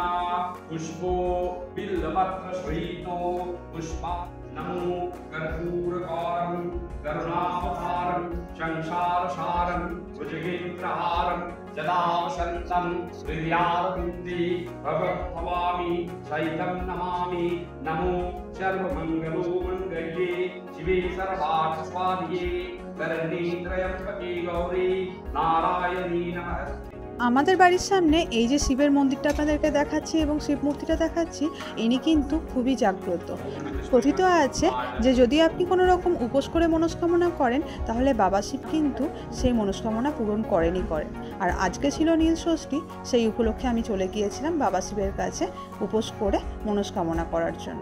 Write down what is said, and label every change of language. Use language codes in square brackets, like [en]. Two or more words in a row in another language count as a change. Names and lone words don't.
[sa] पुष्पो बिल्वपत्र सहितो पुष्पा नमो कर्पूरकारं करुणावतारं संसारसारं भुजगेन्द्रहारं सदा वसन्तं हृदयारविन्दे भवभवामि सहितं नमामि नमो सर्वमङ्गलो मङ्गल्ये शिवे सर्वार्थसाधिके शरण्ये त्र्यम्बके गौरी नारायणी नमः। [bn] আমাদের বাড়ির সামনে এই যে শিবের মন্দিরটা আপনাদেরকে দেখাচ্ছি এবং শিব মূর্তিটা দেখাচ্ছি, ইনি কিন্তু খুবই জাগ্রত। কথিত আছে যে যদি আপনি কোনো রকম উপোস করে মনস্কামনা করেন তাহলে বাবা শিব কিন্তু সেই মনস্কামনা পূরণ করেন। আর আজকে ছিল নীল ষষ্ঠী, সেই উপলক্ষে আমি চলে গিয়েছিলাম বাবা শিবের কাছে উপোস করে মনস্কামনা করার জন্য।